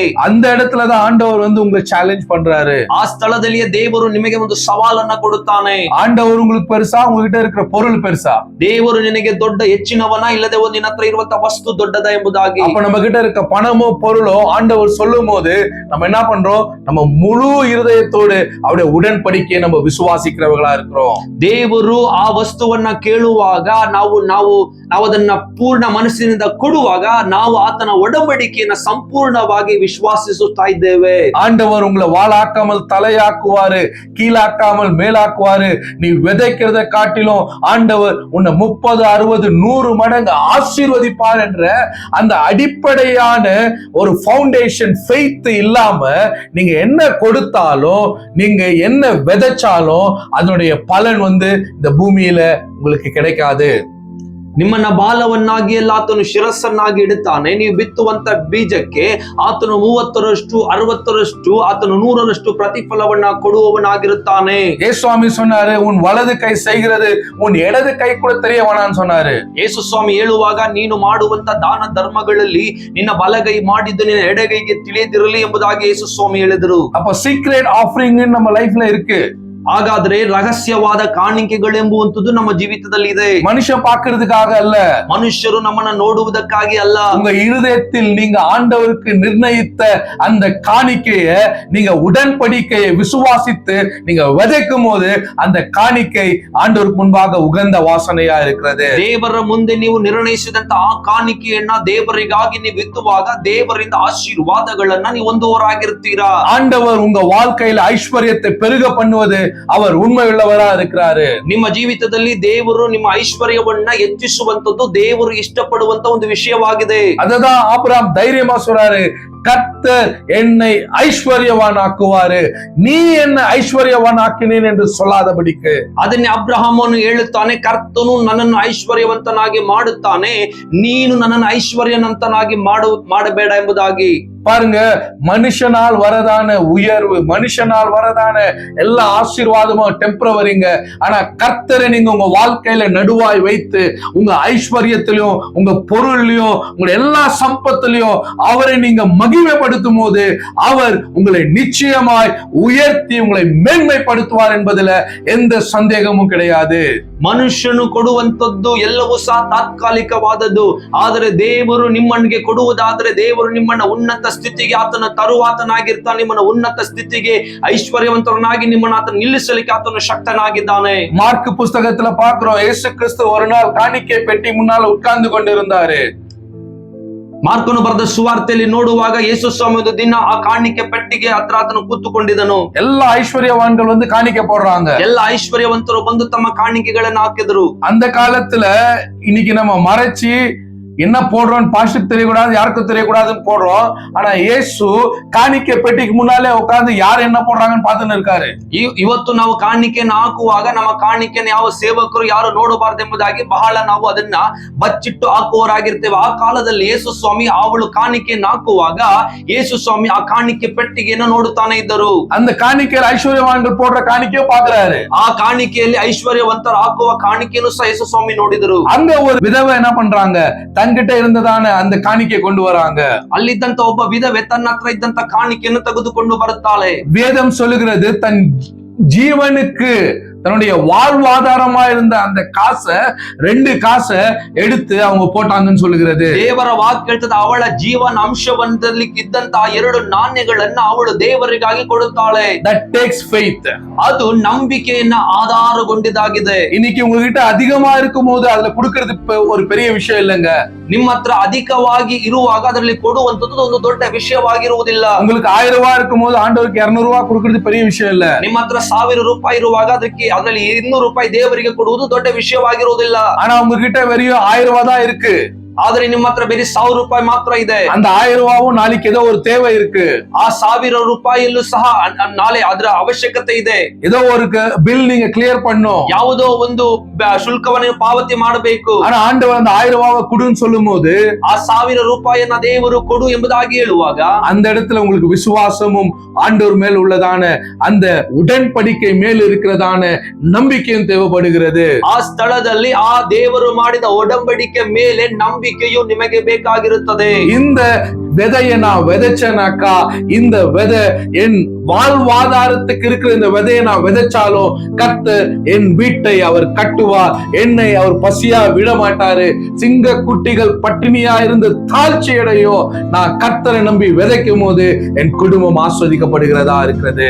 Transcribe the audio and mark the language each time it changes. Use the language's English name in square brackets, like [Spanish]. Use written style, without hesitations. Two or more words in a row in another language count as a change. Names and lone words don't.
[Tamil] அந்த இடத்துலதான் ஆண்டவர் உங்களை சேலஞ்ச் பண்றாரு. [Kannada] ಆ ಸ್ಥಳದಲ್ಲಿಯೇ ದೇವರು ನಿಮಗೆ ಒಂದು ಸವಾಲನ್ನ ಕೊಡುತ್ತಾನೆ. [Tamil] ஆண்டவர் உங்களுக்கு பெருசா, உங்ககிட்ட இருக்கிற பொருள் பெருசா? [Kannada] ದೇವರು ನಿನಗೆ ದೊಡ್ಡ ಹೆಚ್ಚಿನವನ, ಇಲ್ಲದೆ ನಿನ್ನ ಹತ್ರ ಇರುವಂತ ವಸ್ತು ದೊಡ್ಡದ ಎಂಬುದಾಗಿ. [Tamil] அப்ப நம்ம கிட்ட இருக்க பணமோ பொருளோ ஆண்டவர் சொல்லும் போது நம்ம என்ன பண்றோம்? நம்ம முழு இருதயத்தோடு அவருடைய உடன்படிக்கையை நம்ம விசுவாசிக்கிறவர்களா இருக்கிறோம். [Kannada] ದೇವರು ಆ ವಸ್ತುವನ್ನ ಕೇಳುವಾಗ ನಾವು ಅದನ್ನ ಪೂರ್ಣ ಮನಸ್ಸಿನಿಂದ ಕೊಡುವಾಗ ನಾವು ಆತನ ಒಡಂಬಡಿಕೆಯನ್ನ ಸಂಪೂರ್ಣವಾಗಿ ವಿಶ್ವಾಸಿಸುತ್ತಾ ಇದ್ದೇವೆ. [Tamil] ஆண்டவர் உங்களை வாளாக்காமல் தலையாக்குவாரு, கீழாக்காமல் மேலாக்குவாரு. நீ விதைக்கிறத காட்டிலும் ஆண்டவர் உன்னை 30, 60, 100 மடங்கு ஆசீர்வதிப்பார் என்ற அந்த அடிப்படையான ஒரு [English] foundation faith [Tamil] இல்லாம நீங்க என்ன கொடுத்தாலும், நீங்க என்ன விதைச்சாலும் அதனுடைய பலன் இந்த பூமியில உங்களுக்கு கிடைக்காது. [Kannada] ನಿಮ್ಮನ್ನ ಬಾಲವನ್ನಾಗಿ ಎಲ್ಲ ಆತನು ಶಿರಸ್ಸನ್ನಾಗಿ ಇಡುತ್ತಾನೆ. ನೀವು ಬಿತ್ತುವಂತ ಬೀಜಕ್ಕೆ ಆತನು 30ರಷ್ಟು, 60ರಷ್ಟು, ಆತನು 100ರಷ್ಟು ಪ್ರತಿಫಲವನ್ನ ಕೊಡುವವನಾಗಿರುತ್ತಾನೆ. [Tamil] ಯೇಸು ಸ್ವಾಮಿ சொன்னாரு, உன் வலது கை செய்கிறது உன் இடது கை கூட தெரிய வேணாம்னு சொன்னாரு. [Kannada] ಯೇಸು ಸ್ವಾಮಿ ಹೇಳುವಾಗ ನೀನು ಮಾಡುವಂತ ದಾನ ಧರ್ಮಗಳಲ್ಲಿ ನಿನ್ನ ಬಲಗೈ ಮಾಡಿದ್ದು ನಿನ್ನ ಎಡಗೈಗೆ ತಿಳಿಯದಿರಲಿ ಎಂಬುದಾಗಿ ಯೇಸು ಸ್ವಾಮಿ ಹೇಳಿದರು. [Tamil] அப்ப [English] secret offering [Tamil] நம்ம லைஃப்ல இருக்கு. [Kannada] ಹಾಗಾದ್ರೆ ರಹಸ್ಯವಾದ ಕಾಣಿಕೆಗಳೆಂಬುವಂಥದ್ದು ನಮ್ಮ ಜೀವಿತದಲ್ಲಿ ಇದೆ. [Tamil] ಮನುಷ್ಯ பார்க்கிறதுக்காக அல்ல, [Kannada] ಮನುಷ್ಯರು ನಮ್ಮನ್ನ ನೋಡುವುದಕ್ಕಾಗಿ ಅಲ್ಲ. [Tamil] உங்க இருதயத்தில் நீங்க ஆண்டவருக்கு நிர்ணயித்த அந்த காணிக்கையை, நீங்க உடன்படிக்கையை விசுவாசித்து நீங்க விதைக்கும் போது அந்த காணிக்கை ஆண்டவருக்கு முன்பாக உகந்த வாசனையா இருக்கிறது. [Kannada] ದೇವರ ಮುಂದೆ ನೀವು ನಿರ್ಣಯಿಸಿದಂತ ಆ ಕಾಣಿಕೆಯನ್ನ ದೇವರಿಗಾಗಿ ನೀವು ಬಿತ್ತುವಾಗ ದೇವರಿಂದ ಆಶೀರ್ವಾದಗಳನ್ನ ನೀವು ಹೊಂದುವವರಾಗಿರ್ತೀರಾ. [Tamil] ஆண்டவர் உங்க வாழ்க்கையில ஐஸ்வர்யத்தை பெருக பண்ணுவது அவர் உண்மையுள்ளவரா இருக்கிறாரு. [Kannada] ನಿಮ್ಮ ಜೀವಿತದಲ್ಲಿ ದೇವರು ನಿಮ್ಮ ಐಶ್ವರ್ಯವನ್ನ ಹೆಚ್ಚಿಸುವಂತದ್ದು ದೇವರು ಇಷ್ಟಪಡುವಂತ ಒಂದು ವಿಷಯವಾಗಿದೆ. [Tamil] ಅದதான் ஆபிரகாம் தைரியமா சொல்றாரு, கர்த்தர் என்னை ஐஸ்வர்யவான் ஆக்குவாரு, நீ என்ன ஐஸ்வர்யவான் ஆக்கினேன் என்று சொல்லாதபடிக்கு. [Kannada] ಅದನ್ನೇ ಅಬ್ರಹಾಮನು ಹೇಳುತ್ತಾನೆ, ಕರ್ತನು ನನ್ನನ್ನು ಐಶ್ವರ್ಯವಂತನಾಗಿ ಮಾಡುತ್ತಾನೆ, ನೀನು ನನ್ನನ್ನು ಐಶ್ವರ್ಯವಂತನಾಗಿ ಮಾಡಬೇಡ ಎಂಬುದಾಗಿ. [Tamil] பாருங்க, மனுஷனால் வரதான உயர்வு, மனுஷனால் வரதான எல்லா ஆசீர்வாதமும் டெம்பரவரிங்க. ஆனா கர்த்தரை நீங்க உங்க வாழ்க்கையில நடுவாய் வைத்து உங்க ஐஸ்வர்யத்திலையும் உங்க பொருள்லயும் உங்க எல்லா சம்பத்திலையும் அவரை நீங்க மகிமைப்படுத்தும் போது அவர் உங்களை நிச்சயமாய் உயர்த்தி உங்களை மேன்மைப்படுத்துவார் என்பதுல எந்த சந்தேகமும் கிடையாது. [Kannada] ಮನುಷ್ಯನು ಕೊಡುವಂತದ್ದು ಎಲ್ಲವೂ ಸಹ ತಾತ್ಕಾಲಿಕವಾದದ್ದು. ಆದರೆ ದೇವರು ನಿಮ್ಮನಿಗೆ ಕೊಡುವುದಾದ್ರೆ ದೇವರು ನಿಮ್ಮನ್ನ ಉನ್ನತ ಸ್ಥಿತಿಗೆ ಆತನ ತರುವಾತನಾಗಿರ್ತಾನೆ. ನಿಮ್ಮನ್ನ ಉನ್ನತ ಸ್ಥಿತಿಗೆ ಐಶ್ವರ್ಯವಂತರನ್ನಾಗಿ ನಿಮ್ಮನ್ನ ಆತನ ನಿಲ್ಲಿಸಲಿಕ್ಕೆ ಆತನು ಶಕ್ತನಾಗಿದ್ದಾನೆ. [Tamil] மார்க் புஸ்தகத்துல பார்க்கிறோம், இயேசு கிறிஸ்து ஒரு நாள் காணிக்கை பெட்டி முன்னால் உட்கார்ந்து கொண்டிருந்தாரு. [Kannada] ಮಾರ್ಕನು ಬರೆದ ಸುವಾರ್ತೆಯಲ್ಲಿ ನೋಡುವಾಗ ಯೇಸು ಸ್ವಾಮಿ ಒಂದು ದಿನ ಆ ಕಾಣಿಕೆ ಪೆಟ್ಟಿಗೆ ಹತ್ರ ಆತನು ಕೂತುಕೊಂಡಿದ್ದನು. [Tamil] ಎಲ್ಲ ஐஸ்வர்யவான்கள் காணிக்கை போடுறாங்க. [Kannada] ಎಲ್ಲ ಐಶ್ವರ್ಯವಂತರು ಬಂದು ತಮ್ಮ ಕಾಣಿಕೆಗಳನ್ನು ಹಾಕಿದ್ರು. [Tamil] அந்த காலத்துல இன்னைக்கு நம்ம மறைச்சி என்ன போடுறோம் பாஸ்டருக்கு தெரியக்கூடாது, யாருக்கும் தெரியக்கூடாதுன்னு போடுறோம். ஆனா இயேசு காணிக்கை பெட்டிக்கு முன்னாலே உட்கார்ந்து யார் என்ன போடுறாங்கன்னு பார்த்துன்னு இருக்காரு. [Kannada] ಇವತ್ತು ನಾವು ಕಾಣಿಕೆಯನ್ನು ಹಾಕುವಾಗ ನಮ್ಮ ಕಾಣಿಕೆಯನ್ನು ಯಾವ ಸೇವಕರು ಯಾರು ನೋಡಬಾರದು ಎಂಬುದಾಗಿ ಬಹಳ ನಾವು ಅದನ್ನ ಬಚ್ಚಿಟ್ಟು ಹಾಕುವವರಾಗಿರ್ತೇವೆ. ಆ ಕಾಲದಲ್ಲಿ ಯೇಸು ಸ್ವಾಮಿ ಅವಳು ಕಾಣಿಕೆಯನ್ನು ಹಾಕುವಾಗ ಯೇಸು ಸ್ವಾಮಿ ಆ ಕಾಣಿಕೆ ಪೆಟ್ಟಿಗೆಯನ್ನು ನೋಡುತ್ತಾನೆ ಇದ್ದರು. [Tamil] அந்த காணிக்கையில் ஐஸ்வர்யவான்கள் போடுற காணிக்கையோ பாக்குறாரு. [Kannada] ಆ ಕಾಣಿಕೆಯಲ್ಲಿ ಐಶ್ವರ್ಯವಂತರು ಹಾಕುವ ಕಾಣಿಕೆಯನ್ನು ಸಹ ಯೇಸು ಸ್ವಾಮಿ ನೋಡಿದರು. [Tamil] அங்க ஒரு விதவை என்ன பண்றாங்க, தங்கிட்ட இருந்ததான அந்த காணிக்கை கொண்டு வராங்க. [Kannada] ಅಲ್ಲಿದ್ದಂತ ಒಬ್ಬ ವಿಧವೆ ತನ್ನ ಹತ್ರ ಇದ್ದಂತ ಕಾಣಿಕೆಯನ್ನು ತೆಗೆದುಕೊಂಡು ಬರುತ್ತಾಳೆ. [Tamil] வேதம் சொல்லுகிறது, தன் ஜீவனுக்கு தன்னுடைய வாழ்வாதாரமா இருந்த அந்த காசை 2 காசை எடுத்து அவங்க போட்டாங்கன்னு சொல்லுகிறது. [Kannada] ದೇವರ ವಾಕ್ಯ ಹೇಳ್ತದೆ, ಅವಳ ಜೀವನ ಅಂಶವೊಂದರಲ್ಲಿ ಇದ್ದಂತ 2 ನಾಣ್ಯಗಳನ್ನ ಅವಳು ದೇವರಿಗಾಗಿ ಕೊಡುತ್ತಾಳೆ. [English] That takes faith. [Kannada] ಅದು ನಂಬಿಕೆಯನ್ನ ಆಧಾರಗೊಂಡಿದ್ದಾಗಿದೆ. [Tamil] இன்னைக்கு உங்ககிட்ட அதிகமா இருக்கும் போது அதுல கொடுக்கிறது ஒரு பெரிய விஷயம் இல்லைங்க. [Kannada] ನಿಮ್ಮ ಹತ್ರ ಅಧಿಕವಾಗಿ ಇರುವಾಗ ಅದರಲ್ಲಿ ಕೊಡುವಂತದ್ದು ಒಂದು ದೊಡ್ಡ ವಿಷಯವಾಗಿರುವುದಿಲ್ಲ. [Tamil] உங்களுக்கு 1000 ரூபாய் இருக்கும் போது ஆண்டவருக்கு 200 ரூபாய் கொடுக்கிறது பெரிய விஷயம் இல்ல. [Kannada] ನಿಮ್ಮ ಹತ್ರ 1000 ರೂಪಾಯಿ ಇರುವಾಗ ಅದರಲ್ಲಿ 200 ರೂಪಾಯಿ ದೇವರಿಗೆ ಕೊಡುವುದು ದೊಡ್ಡ ವಿಷಯವಾಗಿರುವುದಿಲ್ಲ. [Tamil] ஆனா உங்ககிட்ட வெறும் 1000 ரூபாய் தான் இருக்கு. [Kannada] ಆದ್ರೆ ನಿಮ್ಮ ಹತ್ರ ಬೇರೆ 1000 ರೂಪಾಯಿ ಮಾತ್ರ ಇದೆ. [Tamil] அந்த 1000 ரூபாவும் நாளைக்கு ஏதோ ஒரு தேவை இருக்கு. [Kannada] ಆ 1000 ರೂಪಾಯಿಯಲ್ಲೂ ಸಹ ನಾಳೆ ಅದರ ಅವಶ್ಯಕತೆ ಇದೆ. [Tamil] ஏதோ ஒரு பில் நீங்க கிளியர் பண்ணும். [Kannada] ಯಾವುದೋ ಒಂದು ಶುಲ್ಕವನ್ನು ಪಾವತಿ ಮಾಡಬೇಕು. [Tamil] ஆனா ஆண்டவர் அந்த 1000 ரூபாவை கொடுன்னு சொல்லும்போது [Kannada] ಆ 1000 ರೂಪಾಯಿಯನ್ನ ದೇವರು ಕೊಡು ಎಂಬುದಾಗಿ ಹೇಳುವಾಗ [Tamil] அந்த இடத்துல உங்களுக்கு விசுவாசமும் ஆண்டவர் மேல் உள்ளதான அந்த உடன்படிக்கை மேல் இருக்கிறதான நம்பிக்கையும் தேவைப்படுகிறது. [Kannada] ಆ ಸ್ಥಳದಲ್ಲಿ ಆ ದೇವರು ಮಾಡಿದ ಒಡಂಬಡಿಕೆ ಮೇಲೆ ನಂಬಿಕೆಯು ನಿಮಗೆ ಬೇಕಾಗಿರುತ್ತದೆ. [Tamil] இந்த விதையை நான் விதைச்சேனாக்கா இந்த விதை என் வாழ்வாதாரத்துக்கு இருக்கிற இந்த விதையை நான் விதைச்சாலும் கர்த்தர் என் வீட்டை அவர் கட்டுவார், என்னை அவர் பசியா விட மாட்டாரு. சிங்க குட்டிகள் பட்டினியா இருந்து தாழ்ச்சி அடையோ நான் கர்த்தரை நம்பி விதைக்கும் போது என் குடும்பம் ஆஸ்வதிக்கப்படுகிறதா இருக்கிறது.